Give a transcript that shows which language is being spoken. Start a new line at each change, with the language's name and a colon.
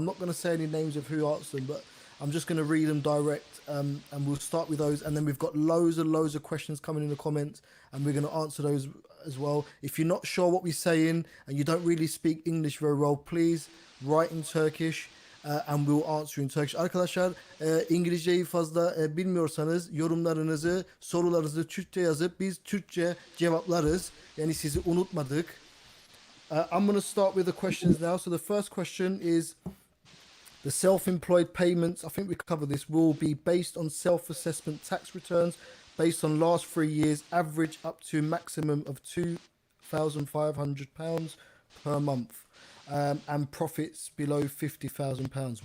English: I'm not going to say any names of who asked them, but I'm just going to read them direct, and we'll start with those. And then we've got loads and loads of questions coming in the comments, and we're going to answer those as well. If you're not sure what we're saying and you don't really speak English very well, please write in Turkish. And we'll answer in Turkish.
Turkish: Arkadaşlar, İngilizceyi fazla bilmiyorsanız yorumlarınızı, sorularınızı Türkçe yazıp biz Türkçe cevaplarız. Yani sizi unutmadık.
English: I'm going to start with the questions now. So the first question is, the self-employed payments, I think we covered this, will be based on self-assessment tax returns based on last 3 years, average up to maximum of £2,500 per month, and profits below £50,000.